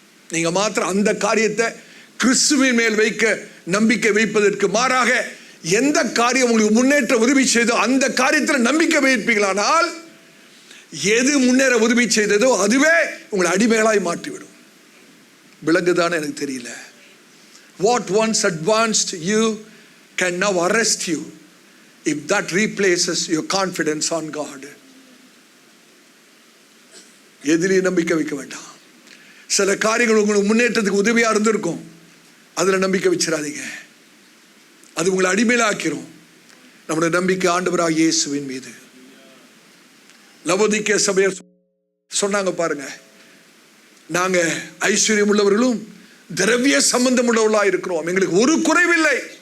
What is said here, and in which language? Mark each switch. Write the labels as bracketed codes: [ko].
[ta] நீங்க மாத்திரம் அந்த காரியத்தை கிறிஸ்துவின் மேல் வைக்க நம்பிக்கை வைப்பதற்கு மாறாக எந்த காரியம் உங்களுக்கு முன்னேற்ற உதவி செய்தோ அந்த காரியத்தில் நம்பிக்கை வைப்பீங்களானால், எது முன்னேற உதவி செய்ததோ அதுவே உங்களை அடிமைகளாய் மாற்றிவிடும். விளங்குதானே எனக்கு தெரியல. [en] What once advanced you can now arrest you if that replaces your confidence on God. [ta] எதிலையும் நம்பிக்கை வைக்க வேண்டாம். சில காரியங்கள் உங்களுக்கு முன்னேற்றத்துக்கு உதவியா இருந்திருக்கும், அதுல நம்பிக்கை வச்சிடாதீங்க. அது உங்களை அடிமையிலாக்கிறோம். நம்முடைய நம்பிக்கை ஆண்டவராகிய இயேசுவின் மீது. லவோதிக்கேய சபையை சொன்னாங்க பாருங்க, நாங்க ஐஸ்வர்யம் உள்ளவர்களும் திரவிய சம்பந்தம் உள்ளவர்களா இருக்கிறோம், எங்களுக்கு ஒரு குறைவில்லை.